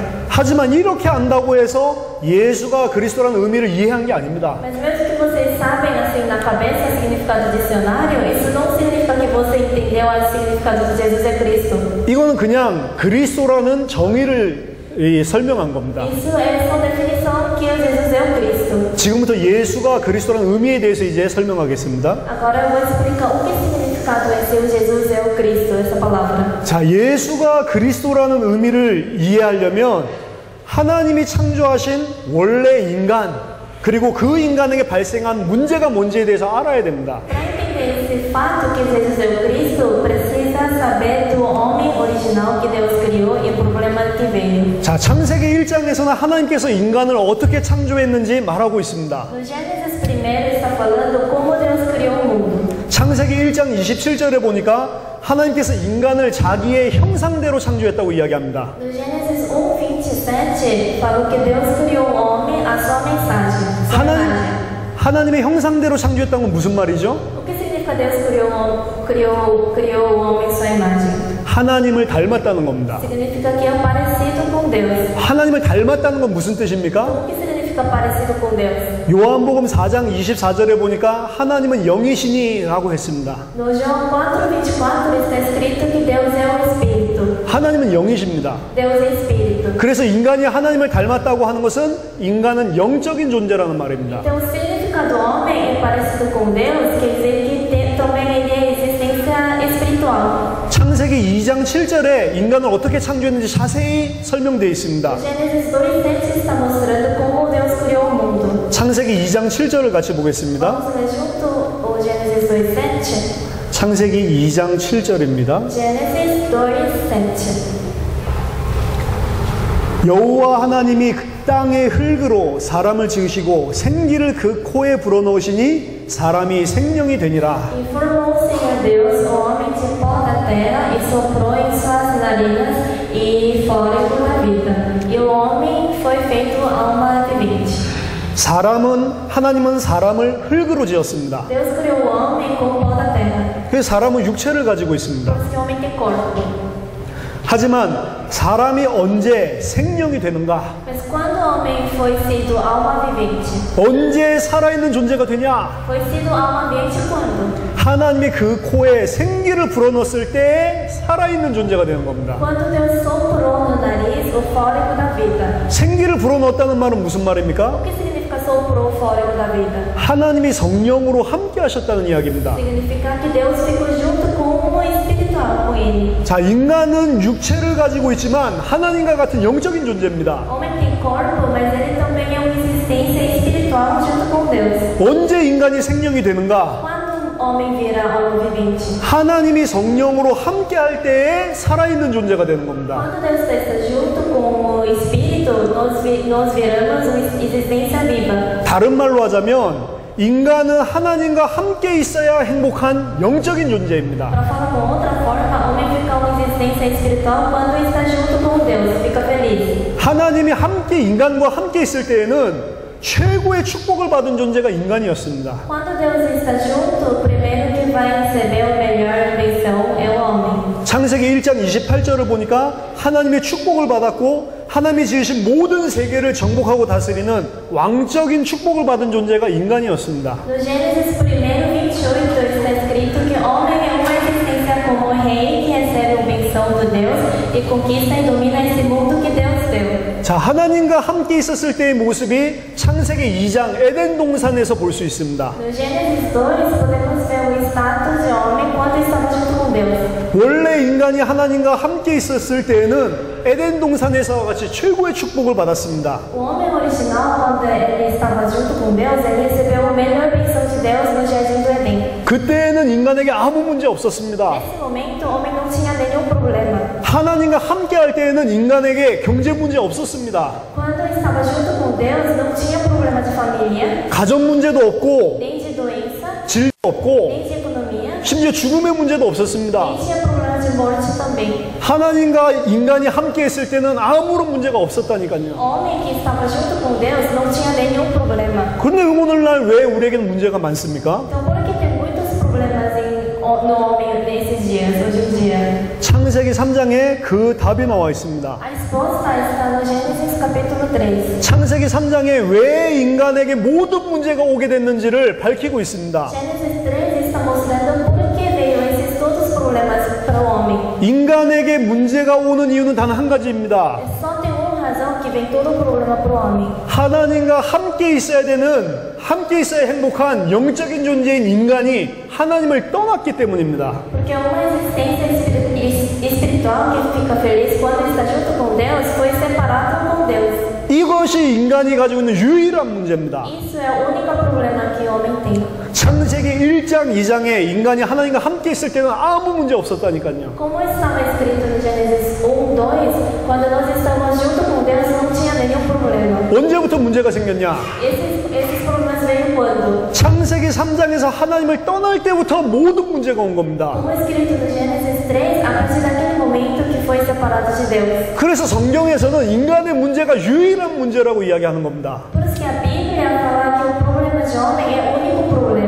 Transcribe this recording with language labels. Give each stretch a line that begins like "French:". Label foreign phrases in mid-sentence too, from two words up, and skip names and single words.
Korean: 하지만 이렇게 안다고 해서 예수가 그리스도라는 의미를 이해한 게 아닙니다.
Portuguese: Mas mesmo que vocês sabem assim na cabeça o significado dicionário, isso não significa que você entendeu o significado de Jesus é Cristo.
Korean: 이거는 그냥 그리스도라는 정의를 설명한 겁니다.
Portuguese: Isso é só definição que Jesus é o Cristo.
Korean: 지금부터 예수가 그리스도라는 의미에 대해서 이제 설명하겠습니다.
Portuguese: Agora eu vou explicar o que significado é ser o Jesus é o Cristo, essa palavra.
Korean: 자, 예수가 그리스도라는 의미를 이해하려면 하나님이 창조하신 원래 인간, 그리고 그 인간에게 발생한 문제가 뭔지에 대해서 알아야 됩니다.
Portuguese: Para entender esse fato que Jesus é o Cristo, precisa saber do homem original que Deus criou e o problema que veio.
Korean: 자, 창세기 1장에서는 하나님께서 인간을 어떻게 창조했는지 말하고 있습니다.
Portuguese: No Gênesis primeiro está falando como Deus criou o mundo.
Korean: 창세기 1장 27절에 보니까 하나님께서 인간을 자기의 형상대로 창조했다고 이야기합니다.
Portuguese: No Gênesis 1:27 falou que Deus criou o homem à sua mensagem. Sua imagem.
Korean: 하나님의 형상대로 창조했다는 건 무슨 말이죠?
Portuguese: O que significa Deus criou o homem à sua imagem?
Korean: 하나님을 닮았다는 겁니다.
Portuguese: Significa que é parecido com Deus.
Korean: 하나님을 닮았다는 건 무슨 뜻입니까?
Portuguese: O que significa parecido com Deus?
Korean: 요한복음 4장 24절에 보니까 하나님은 영이시니라고 했습니다.
Portuguese: No João 4:24 está escrito que Deus é o Espírito.
Korean: 하나님은 영이십니다.
Portuguese: Deus é Espírito.
Korean: 그래서 인간이 하나님을 닮았다고 하는 것은 인간은 영적인 존재라는 말입니다.
Portuguese: Então, o significado do homem é parecido com Deus, quer dizer que também ele é existência espiritual.
Korean: 창세기 2장 7절에 인간을 어떻게 창조했는지 자세히 설명되어 있습니다.
Portuguese: Gênesis 2:7 está mostrando como Deus criou o mundo.
Korean: 창세기 2장 7절을 같이 보겠습니다.
Portuguese: Vamos ler junto o Gênesis 2:7.
Korean: 창세기 2장 7절입니다.
Portuguese: Gênesis 2:7.
Korean: 여호와 하나님이 그 땅의 흙으로 사람을 지으시고 생기를 그 코에 불어넣으시니 사람이 생명이 되니라.
Portuguese: E formou o Senhor Deus o homem de pó da terra e soprou em suas narinas e fôlego da vida. E o homem foi feito alma vivente.
Korean: 하나님은 사람을 흙으로 지었습니다.
Portuguese: Deus criou o homem com pó da terra.
Korean: 그래서 사람은 육체를 가지고 있습니다.
Portuguese: Por isso que o homem tem corpo.
Korean: 하지만 사람이 언제 생명이 되는가?
Portuguese: Mas quando o homem foi sido alma vivente?
Korean: 언제 살아있는 존재가 되냐?
Portuguese: Foi sido alma vivente quando?
Korean: 하나님이 그 코에 생기를 불어넣었을 때 살아있는 존재가 되는 겁니다.
Portuguese: Quando Deus soprou no nariz o fôlego da vida.
Korean: 생기를 불어넣었다는 말은 무슨 말입니까?
Portuguese: O que significa soprou o fôlego da vida?
Korean: 하나님이 성령으로 함께 하셨다는 이야기입니다.
Portuguese: Significa que Deus ficou junto com o espiritual, com ele.
Korean: 자, 인간은 육체를 가지고 있지만 하나님과 같은 영적인 존재입니다.
Portuguese: O homem tem corpo, mas ele também é uma existência espiritual junto com Deus.
Korean: 언제 인간이 생명이 되는가?
Portuguese: Quando o homem vira alma vivente?
Korean: 하나님이 성령으로 함께 할 때에 살아있는 존재가 되는 겁니다.
Portuguese: Quando Deus está junto com o Espírito, nós viramos uma existência viva.
Korean: 다른 말로 하자면 인간은 하나님과 함께 있어야 행복한 영적인 존재입니다.
Portuguese: Para falar com outra forma, o homem fica uma existência espiritual quando está junto com Deus, fica feliz.
Korean: 하나님이 함께 인간과 함께 있을 때에는 최고의 축복을 받은 존재가 인간이었습니다.
Portuguese: Quando Deus está junto, o primeiro que vai receber a melhor benção é o homem.
Korean: 창세기 1장 28절을 보니까 하나님의 축복을 받았고 하나님이 지으신 모든 세계를 정복하고 다스리는 왕적인 축복을 받은 존재가 인간이었습니다.
Portuguese: No Gênesis 1:28 está escrito que o homem é uma existência como rei que recebe a benção de Deus e conquista e domina esse mundo que Deus deu.
Korean: 자, ha나님과 함께 있었을 때의 모습이 창세기 2장 에덴 동산에서 볼 수 있습니다.
Portuguese: No Gênesis 2, podemos ver o status de homem quando estava junto com Deus.
Korean: 원래 인간이 하나님과 함께 있었을 때에는 에덴 동산에서와 같이 최고의 축복을 받았습니다.
Portuguese: O homem original, quando ele estava junto com Deus, ele recebeu a melhor bênção de Deus no Jardim do Éden.
Korean: 그때에는 인간에게 아무 문제 없었습니다.
Portuguese: Nesse momento, o homem não tinha nenhum problema.
Korean: 하나님과 함께 할 때에는 인간에게 경제 문제 없었습니다.
Portuguese: Quando estava junto com Deus, não tinha problema de família,
Korean: 가정 문제도 없고
Portuguese: nem de doença,
Korean: 질도 없고
Portuguese: nem de economia,
Korean: 심지어 죽음의 문제도 없었습니다.
Portuguese: nem tinha problema de morte também.
Korean: 하나님과 인간이 함께 했을 때는 아무런 문제가 없었다니까요.
Portuguese: O homem que estava junto com Deus não tinha nenhum problema.
Korean: 그런데 오늘날 왜 우리에게는 문제가 많습니까?
Portuguese: Então, por que tem muitos problemas no homem nesses dias, hoje em dia?
Korean: 창세기 3장에 그 답이 나와 있습니다.
Portuguese: A resposta está no Gênesis capítulo 3.
Korean: 창세기 3장에 왜 인간에게 모든 문제가 오게 됐는지를 밝히고 있습니다.
Portuguese: Gênesis 3 está mostrando por que veio esses todos os problemas para o homem.
Korean: 인간에게 문제가 오는 이유는 단 한 가지입니다.
Portuguese: Só tem uma razão que vem todo o problema para o homem.
Korean: 하나님과 함께 있어야 되는, 함께 있어야 행복한 영적인 존재인 인간이 하나님을 떠났기 때문입니다.
Portuguese: Porque uma existência espiritual que fica feliz quando está junto com Deus foi separado com Deus.
Korean: 이것이 인간이 가지고 있는 유일한 문제입니다.
Portuguese: Isso é o único problema que o homem tem.
Korean: 창세기 1장, 2장에 인간이 하나님과 함께 있을 때는 아무 문제 없었다니까요.
Portuguese: Como estava escrito no Gênesis 1, 2, quando nós estávamos junto com Deus não tinha nenhum problema.
Korean: 언제부터 문제가 생겼냐?
Portuguese: Esses problemas veio quando?
Korean: 창세기 3장에서 하나님을 떠날 때부터 모든 문제가 온 겁니다.
Portuguese: Como escrito no Gênesis 3, a partir daquele momento que foi separado de Deus.
Korean: 그래서 성경에서는 인간의 문제가 유일한 문제라고 이야기하는 겁니다.
Portuguese: Por isso que a Bíblia fala que o problema de homem é o único problema.